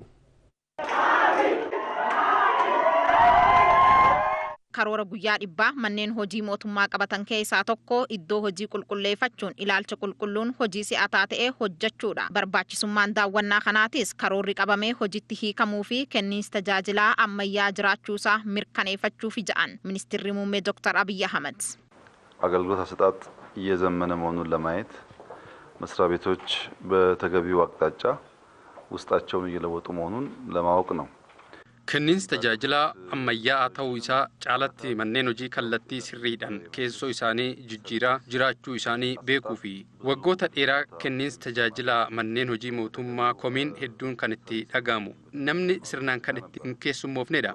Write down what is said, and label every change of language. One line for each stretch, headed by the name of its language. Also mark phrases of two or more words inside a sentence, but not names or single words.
Oromo: Karoora guyyaa dhibbaa manneen hojii mootummaa qabatan keessaa tokko iddoo hojii qulqulleeffachuun ilaalcha qulqulluun hojii si'ataa ta'ee hojjechuudha. Barbaachisummaan daawwannaa kanaatis karoorri qabamee hojiitti hiikamuu fi kenniinsi tajaajilaa ammayyaa jiraachuusaa mirkaneeffachuuf jedhan Ministeerri muummee Dr. Abiy Ahmed.
Amharic: አገልግሎት አሰጣጥ እየዘመነ መሆኑን ለማየት መስሪያ ቤቶች በተገቢው አቅጣጫ ውስጣቸውን እየለወጡ መሆኑን ለማወቅ ነው።
Oromo: Kenniinsi tajaajilaa ammayyaa ta'uu isaa caalatti manneen hojii kallattii sirriidhaan keessoo isaanii jijjiiraa jiraachuu isaanii beekuu fi waggoota dheeraa kenniinsi tajaajilaa manneen hojii mootummaa komiin hedduun kan itti dhagahamu namni sirnaan kan itti hin keessummoofnedha.